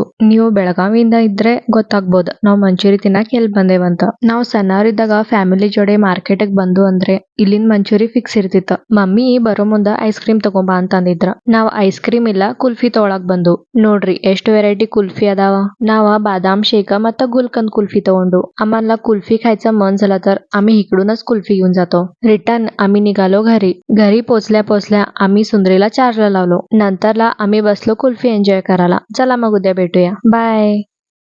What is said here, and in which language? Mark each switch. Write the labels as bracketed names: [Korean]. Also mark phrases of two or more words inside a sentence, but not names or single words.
[Kannada] ನೀವು ಬೆಳಗಾವಿಯಿಂದ ಇದ್ರೆ ಗೊತ್ತಾಗ್ಬೋದ ನಾವ್ ಮಂಚೂರಿ ತಿನ್ನಾಕ್ ಎಲ್ ಬಂದೇವಂತ. ನಾವ್ ಸಣ್ಣವರಿದ್ದಾಗ ಫ್ಯಾಮಿಲಿ ಜೋಡೆ ಮಾರ್ಕೆಟ್ಗ್ ಬಂದು ಅಂದ್ರೆ ಇಲ್ಲಿಂದ ಮಂಚೂರಿ ಫಿಕ್ಸ್ ಇರ್ತಿತ್ತ. ಮಮ್ಮಿ ಬರೋ ಮುಂದ ಐಸ್ ಕ್ರೀಮ್ ತಗೊಂಬಾ ಅಂತ ಅಂದಿದ್ರ. ನಾವ್ ಐಸ್ ಕ್ರೀಮ್ ಇಲ್ಲ ಕುಲ್ಫಿ ತಗೊಳಕ್ ಬಂದು. ನೋಡ್ರಿ ಎಷ್ಟು ವೆರೈಟಿ ಕುಲ್ಫಿ ಅದಾವ. ನಾವ್ ಬಾದಾಮ್ ಶೇಕ್ ಮತ್ ಗುಲ್ಕಂದ್ ಕುಲ್ಫಿ ತಗೊಂಡು. [Marathi] आम्हाला कुल्फी खायचं मन झालं तर आम्ही इकडूनच कुल्फी घेऊन जातो. रिटर्न आम्ही निघालो घरी. घरी पोचल्या पोचल्या आम्ही सुंदरीला चार्जला लावलो. नंतरला आम्ही बसलो कुल्फी एन्जॉय करायला. चला मग उद्या भेटूया. बाय.